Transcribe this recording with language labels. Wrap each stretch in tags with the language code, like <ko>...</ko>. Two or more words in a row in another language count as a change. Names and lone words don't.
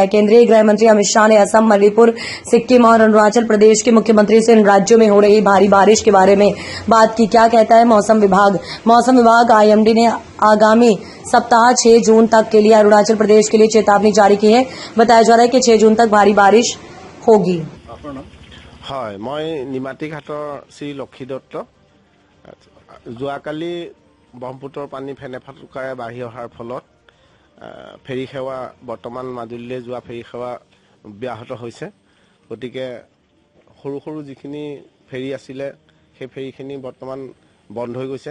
<hi>केंद्रीय गृह मंत्री अमित शाह ने असम, मणिपुर, सिक्किम और अरुणाचल प्रदेश के मुख्यमंत्री से इन राज्यों में हो रही भारी बारिश के बारे में बात की। क्या कहता है मौसम विभाग? मौसम विभाग IMD ने आगामी सप्ताह 6 जून तक के लिए अरुणाचल प्रदेश के लिए चेतावनी जारी की है। बताया जा रहा है कि 6 जून तक भारी बारिश होगी।</hi> <as>হয়, মই নিমাতীঘাটৰ শ্ৰী লক্ষী দত্ত। যোৱাকালি ব্ৰহ্মপুত্ৰৰ পানী ফেনেফাটুকাৰে বাঢ়ি অহাৰ ফলত ফেৰী সেৱা বৰ্তমান মাজুলীলৈ যোৱা ফেৰী সেৱা ব্যাহত হৈছে। গতিকে সৰু সৰু যিখিনি ফেৰী আছিলে সেই ফেৰীখিনি বৰ্তমান বন্ধ হৈ গৈছে।</as>